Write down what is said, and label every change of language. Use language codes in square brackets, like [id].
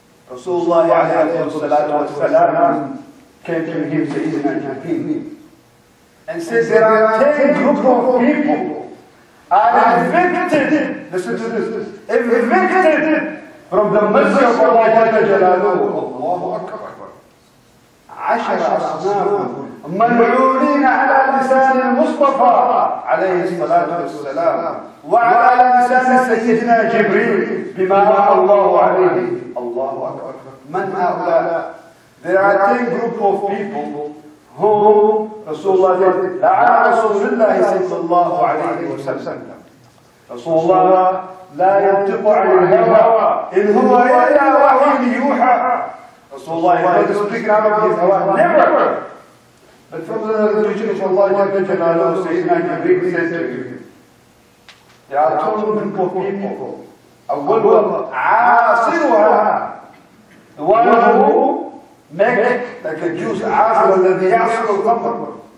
[en] Rasulullah alayhi salatu wasalam came to him, Sayyidina Jibreel, and said, there are 10 group of people are evicted, listen to this, evicted from the mercy of Allah Jalla Jalaluhu. Allahu Akbar. [ar] 10 أصناف ملعونين على لسان المصطفى عليه الصلاة والسلام وعلى لسان سيدنا جبريل بما أوحى الله عليه. الله أكبر. من هؤلاء? [en] There are 10 group of people whom Rasulullah said, [ar] لعن رسول الله صلى الله عليه وسلم. رسول الله لا ينطق عن الهوى إن هو إلا وحي يوحى. [en] Rasulullah is not speaking out of his hawa, never. But from the teaching of Allah Jalla Jalaluhu, Sayyidina Jibreel said to him, there are 2 group of people. [ar] أولها عاصرها, [en] the one who make like a juice, [ar] عاصر الذي يعصر الخمر.